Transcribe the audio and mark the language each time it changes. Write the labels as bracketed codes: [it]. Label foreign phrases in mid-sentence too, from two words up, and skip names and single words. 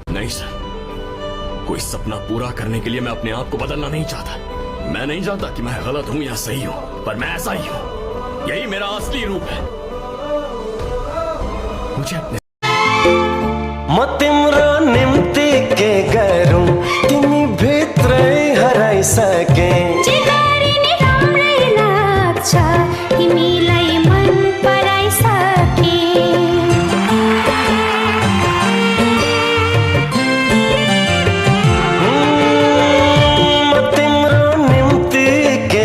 [hi] नहीं सर, कोई सपना पूरा करने के लिए मैं अपने आप को बदलना नहीं चाहता। मैं नहीं जानता कि मैं गलत हूं या सही हूं, पर मैं ऐसा ही हूं। यही मेरा असली रूप है। मुझे अपने [ne] म तिम्रो निम्ति के गरौँ तिमी भित्रै हराइसके जिगरी नि राम्रै लाग्छ तिमीलाई मन पराइसके म तिम्रो निम्ति के